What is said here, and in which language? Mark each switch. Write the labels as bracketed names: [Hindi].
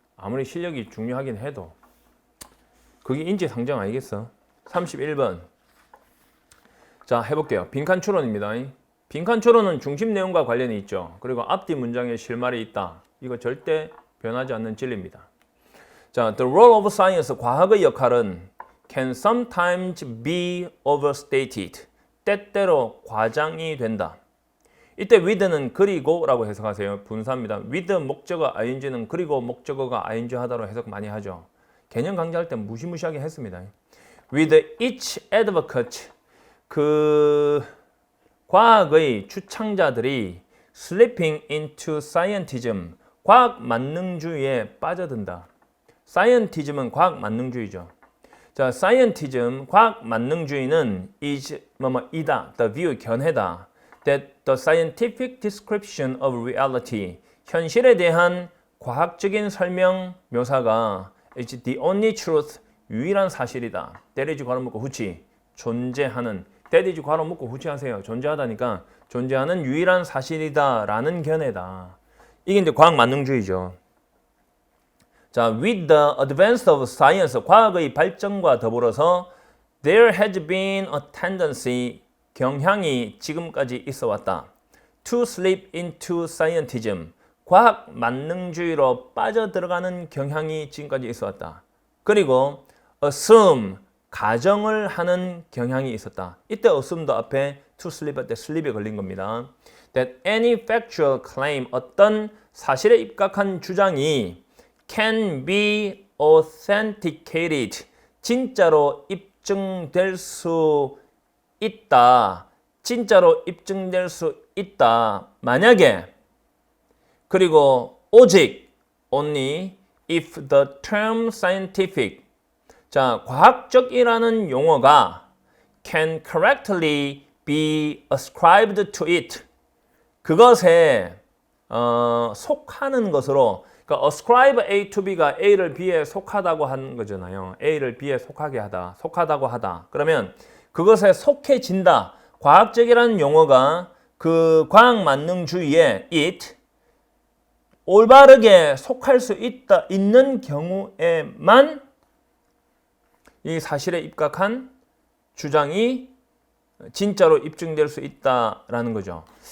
[Korean] 아무리 실력이 중요하긴 해도. 그게 인지상정 아니겠어? 31번. 자, 해볼게요. 빈칸 추론입니다. 빈칸 추론은 중심 내용과 관련이 있죠. 그리고 앞뒤 문장에 실말이 있다. 이거 절대 변하지 않는 진리입니다. 자, the role of science, 과학의 역할은 can sometimes be overstated. 때때로 과장이 된다. 이때 with는 그리고 라고 해석하세요. 분사입니다. with 목적어 ing는 그리고 목적어가 ing 하다로 해석 많이 하죠. 개념 강좌할 때 무시무시하게 했습니다. with each advocate, 그 과학의 추창자들이 [English] slipping into scientism, [Korean] 과학 만능주의에 빠져든다. scientism은 과학 만능주의죠. 자, scientism, 과학 만능주의는 is 이다, the view, 견해다. [English] that the scientific description of reality, [Korean] 현실에 대한 과학적인 설명 묘사가 [English] is the only truth, 유일한 사실이다. [Korean] that is 괄호 묶고 후치, 존재하는. that is 괄호 묶고 후치하세요. 존재하다니까 존재하는 유일한 사실이다 라는 견해다. 이게 이제 과학 만능주의죠. 자, [English] with the advance of science, [Korean] 과학의 발전과 더불어서 there has been a tendency, 경향이 지금까지 있어 왔다. to slip into scientism, 과학 만능주의로 빠져들어가는 경향이 지금까지 있어 왔다. 그리고 assume, 가정을 하는 경향이 있었다. 이때 assume도 앞에 to slip 할 때 slip이 걸린 겁니다. [English] that any factual claim, [Korean] 어떤 사실에 입각한 주장이 can be authenticated, 진짜로 입증될 수 있다. 진짜로 입증될 수 있다. 만약에, 그리고 오직 only if the term scientific, 자, 과학적이라는 용어가 [English] can correctly be ascribed to it. [Korean] 그것에 속하는 것으로, 그러니까 ascribe A to B가 A를 B에 속하다고 하는 거잖아요. A를 B에 속하게 하다, 속하다고 하다. 그러면 그것에 속해진다. 과학적이라는 용어가 그 과학 만능주의에 it 올바르게 속할 수 있는 경우에만 이 사실에 입각한 주장이 진짜로 입증될 수 있다라는 거죠.